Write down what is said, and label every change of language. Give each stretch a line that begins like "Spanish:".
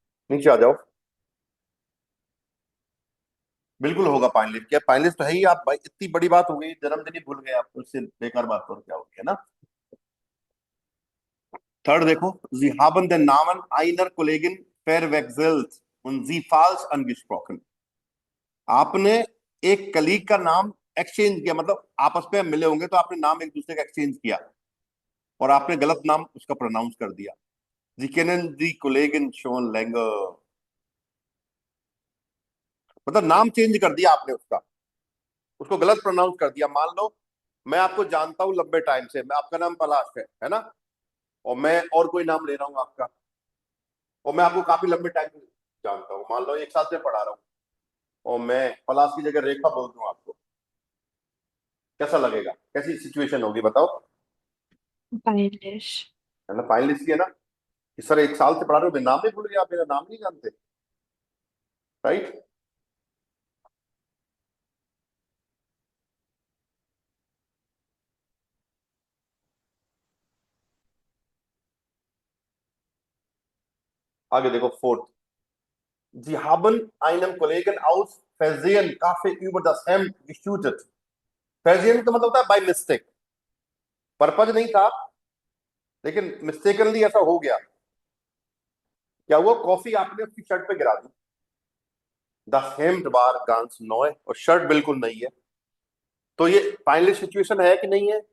Hindi: नीचे आ जाओ। बिल्कुल होगा पाइनलिस। क्या पाइनलिस तो है ही। आप भाई, इतनी बड़ी बात हो गई, जन्मदिन ही भूल गए आप, उससे बेकार बात और क्या होगी, है ना। थर्ड देखो,
German: Sie haben den Namen einer Kollegin verwechselt und sie falsch angesprochen।
Hindi: आपने एक कलीग का नाम एक्सचेंज किया, मतलब आपस में मिले होंगे तो आपने नाम एक दूसरे का एक्सचेंज किया और आपने गलत नाम उसका प्रोनाउंस कर दिया।
German: Sie kennen die Kollegin schon länger।
Hindi: मतलब नाम चेंज कर दिया आपने उसका, उसको गलत प्रोनाउंस कर दिया। मान लो मैं आपको जानता हूं लंबे टाइम से, मैं आपका नाम पलाश है ना, और मैं और कोई नाम ले रहा हूं आपका, और मैं आपको काफी लंबे टाइम से जानता हूं, मान लो 1 साल से पढ़ा रहा हूं, और मैं पलाश की जगह रेखा बोल दूं आपको, कैसा लगेगा? कैसी सिचुएशन होगी बताओ? Pinish. है ना, फाइनल इसलिए ना कि सर 1 साल से पढ़ा रहे हो, मैं नाम नहीं भूल गया, आप मेरा नाम नहीं जानते।
English: Right?
Hindi: आगे देखो, fourth,
German: Sie haben einem Kollegen aus Versehen Kaffee über das Hemd geschüttet।
Hindi: Versehen का मतलब होता है बाय मिस्टेक, पर्पज नहीं था, लेकिन मिस्टेकनली ऐसा हो गया। क्या हुआ? कॉफी आपने उसकी शर्ट पे गिरा दी।
German: Das Hemd war ganz neu,
Hindi: और शर्ट बिल्कुल नई है। तो ये फाइनलिस्ट सिचुएशन है कि नहीं है?